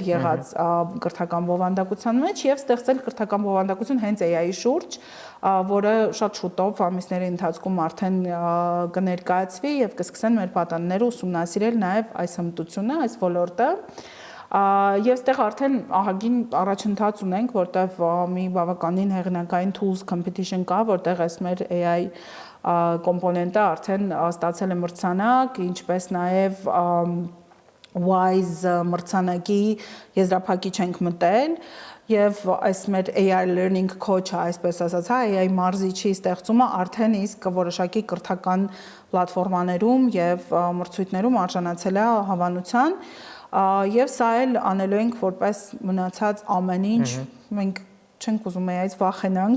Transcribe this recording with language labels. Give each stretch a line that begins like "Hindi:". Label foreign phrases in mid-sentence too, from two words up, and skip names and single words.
Armenian: եղած կրթական բովանդակության մեջ եւ ստեղծել կրթական բովանդակություն հենց AI-ի շուրջ, որը շատ շուտով ամիսների ընթացքում արդեն կներկայացվի եւ կսկսեն մեր պատանիները ուսումնասիրել նաեւ այս հմտությունը, այս ոլորտը եւ այստեղ արդեն ահագին առաջընթաց ունենք, որտեղ մի բավականին հեղինակային
English: tools competition
Armenian: կա, որտեղ այս մեր AI կոմպոնենտը արդեն ստացել է մրցանակ, ինչպես նաեւ WISE մրցանակի եզրափակիչ ենք մտել եւ այս մեր
English: AI learning coach-ը,
Armenian: այսպես ասած, AI մարզիչի ստեղծումը արդեն իսկ որոշակի կրթական պլատֆորմաներում եւ մրցույթներում արժանացել է հավանության եւ սա էլ անելու ենք որպես մնացած ամեն ինչ, մենք չենք ուզում AI-ից վախենանք,